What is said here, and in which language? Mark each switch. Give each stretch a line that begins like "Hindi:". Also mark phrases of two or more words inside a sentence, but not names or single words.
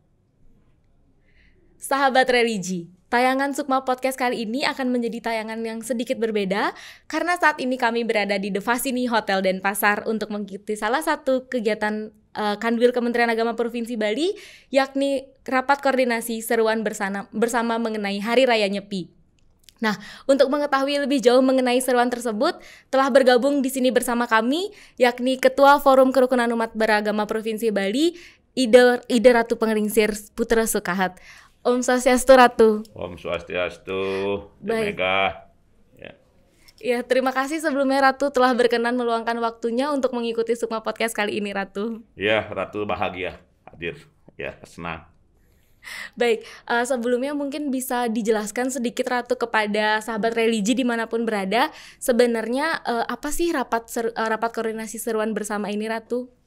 Indonesian: Sahabat religi, tayangan Sukma Podcast kali ini akan menjadi tayangan yang sedikit berbeda karena saat ini kami berada di The Fasini Hotel Denpasar untuk mengikuti salah satu kegiatan Kanwil Kementerian Agama Provinsi Bali, yakni rapat koordinasi seruan bersama mengenai Hari Raya Nyepi. Nah, untuk mengetahui lebih jauh mengenai seruan tersebut, telah bergabung di sini bersama kami, yakni Ketua Forum Kerukunan Umat Beragama Provinsi Bali, Ide Ratu Pengeringsir Putra Sukahat. Om Swastiastu Ratu. Om Swastiastu. Baik. Mega. Ya, terima kasih sebelumnya Ratu telah berkenan meluangkan waktunya untuk mengikuti Sukma Podcast kali ini, Ratu. Ya, Ratu bahagia hadir. Ya, senang. Baik, sebelumnya mungkin bisa dijelaskan sedikit Ratu kepada sahabat religi dimanapun berada, sebenarnya apa sih rapat koordinasi seruan bersama ini, Ratu?